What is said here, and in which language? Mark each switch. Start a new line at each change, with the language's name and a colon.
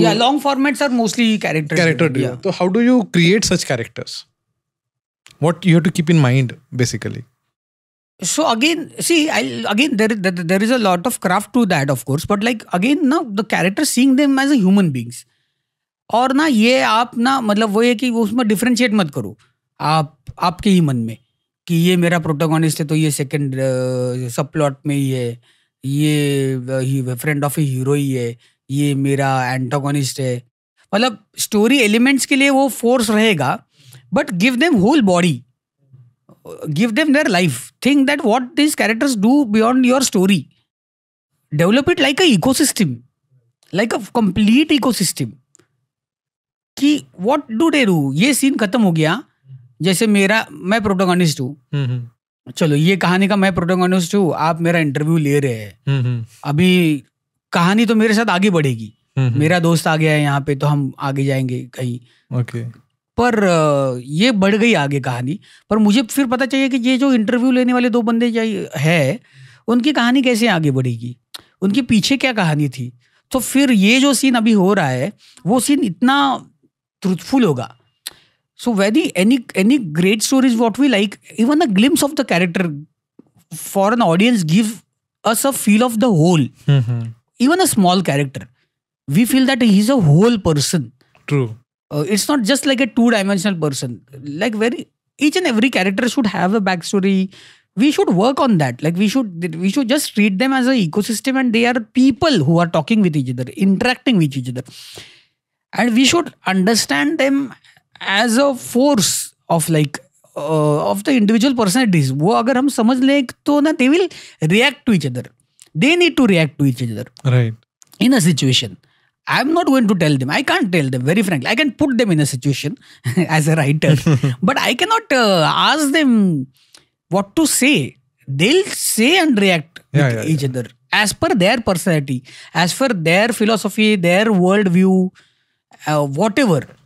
English: Yeah, long formats are mostly character driven. Yeah. So how do you create such characters? What you have to keep in mind, basically? So again, see, there is a lot of craft to that, of course. But like again, now the characters, seeing them as a human beings.
Hindi: और ना ये आप ना मतलब वो है कि उसमें डिफरेंशिएट मत करो आपके ही मन में कि ये मेरा प्रोटोगोनिस्ट है तो ये सेकंड सब प्लॉट में ही है, ये फ्रेंड ऑफ ए हीरो ही है, ये मेरा एंटागोनिस्ट है. मतलब स्टोरी एलिमेंट्स के लिए वो फोर्स रहेगा,
English: but give them whole body, give them their life, think that what these characters do beyond your story, develop it like a ecosystem, like a complete ecosystem.
Hindi: कि
English: what do they do?
Hindi: ये scene खत्म हो गया, जैसे मैं protagonist हूँ, चलो ये कहानी का मैं प्रोटोगोनिस्ट हूँ, आप मेरा इंटरव्यू ले रहे हैं, अभी कहानी तो मेरे साथ आगे बढ़ेगी, मेरा दोस्त आ गया है यहाँ पे तो हम आगे जाएंगे कहीं, पर ये बढ़ गई आगे कहानी, पर मुझे फिर पता चाहिए कि ये जो इंटरव्यू लेने वाले 2 बंदे है उनकी कहानी कैसे आगे बढ़ेगी, उनके पीछे क्या कहानी थी. तो फिर ये जो सीन अभी हो रहा है वो सीन इतना ट्रूथफुल होगा.
English: So any great stories what we like, even a glimpse of the character for an audience give us a feel of the whole. Even a small character, we feel that he's a whole person. True. It's not just like a 2-dimensional person. Like each and every character should have a backstory. We should work on that. Like we should just treat them as an ecosystem, and they are people who are talking with each other, interacting with each other, and we should understand them as a force of of the individual personalities.
Hindi: वो अगर हम समझ लें तो ना,
English: they will react to each other. They need to react to each other. Right. In a situation. I'm not going to tell them. I can't tell them, very frankly. I can put them in a situation as a writer, but I cannot ask them what to say. They'll say and react with each other as per their personality, as per their philosophy, their worldview, whatever.